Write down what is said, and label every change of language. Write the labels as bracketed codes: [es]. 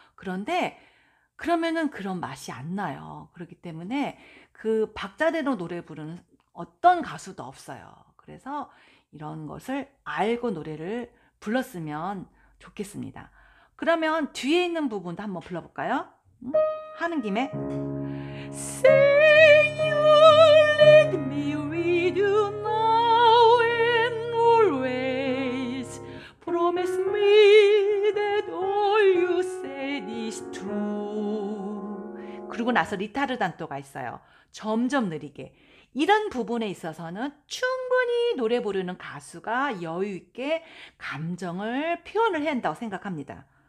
[ko] 그런데 그러면은 그런 맛이 안 나요. 그렇기 때문에 그 박자대로 노래 부르는 어떤 가수도 없어요. 그래서 이런 것을 알고 노래를 불렀으면 좋겠습니다. 그러면 뒤에 있는 부분도 한번 불러볼까요? 하는 김에 [en] Say you lead me with you now and always Promise me that all you said is true [ko] 그리고 나서 리타르단토가 있어요. 점점 느리게 이런 부분에 있어서는 충분히 노래 부르는 가수가 여유 있게 감정을 표현을 해야 한다고 생각합니다.